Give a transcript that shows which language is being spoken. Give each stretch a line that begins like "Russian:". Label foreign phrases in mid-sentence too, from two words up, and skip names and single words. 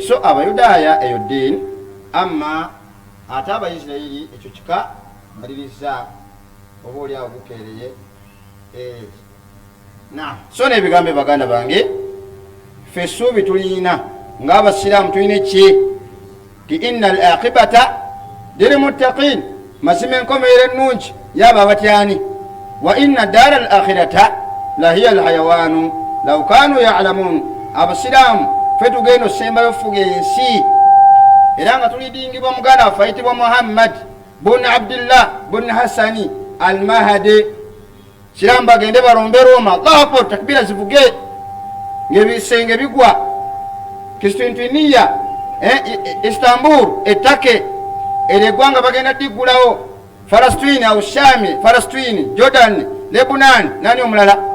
Ganda: So Abayudaaya eyo ddiini, amma ate Abayisirayiri ekyo kika maliriza oba oli awo gukeereye. So n'ebigambo baganda bange, ffe essuubi tulina ng'Abasiraamu tulina ki? Ti
Arabic: إن العاقبة للمتقين,
Ganda: mazima enkomerero ennungi yaba abatyani.
Arabic: وإن الدار الآخرة لهي الحيوان لو كانوا يعلمون.
Ganda: Abasiraamu ffe tugenda osembayo fuga ensi, era nga tulidingibwa muganda waffe ayitibwa Muhammad bun Abdullah bun Hassani al-Mahdi. Siraamu bagende balombe Roma,
Arabic: الله أكبر,
Ganda: takbira zivuge ng'ebisenge bigwa. Kistintiniya Istanbul ettake ery'eggwanga bagenda diggulawo. Falastini au Shami, Falastini, Jordan, Lebanon, nani omulala?